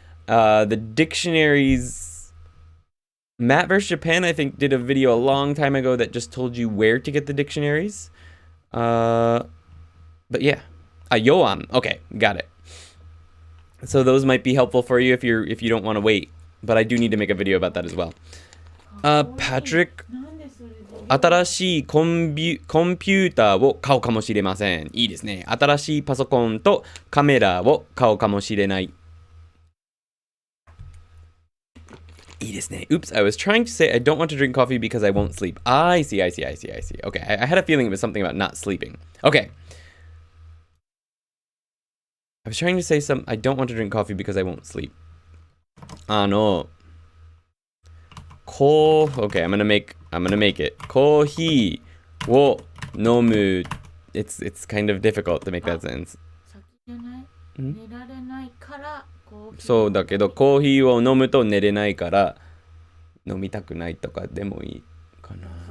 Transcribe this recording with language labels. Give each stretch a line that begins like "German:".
English: The dictionaries, Matt vs. Japan, I think, did a video a long time ago that just told you where to get the dictionaries. But yeah, Yoam. Okay, got it. So those might be helpful for you if you don't want to wait. But I do need to make a video about that as well. Patrick,
Japanese: 新しいコンピューターを買うかもしれません。いいですね。新しいパソコンとカメラを買うかもしれない。いいですね。
English: Oops, I was trying to say I don't want to drink coffee because I won't sleep. I see. Okay, I had a feeling it was something about not sleeping. Okay. I was trying to say I don't want to drink coffee because I won't sleep. Okay, I'm gonna make it.
Japanese: コーヒーを飲む.
English: It's kind of difficult to make that sense.
Japanese: 寝られないからそうだけどコーヒーを飲むと寝れないから飲みたくないとかでもいいかな。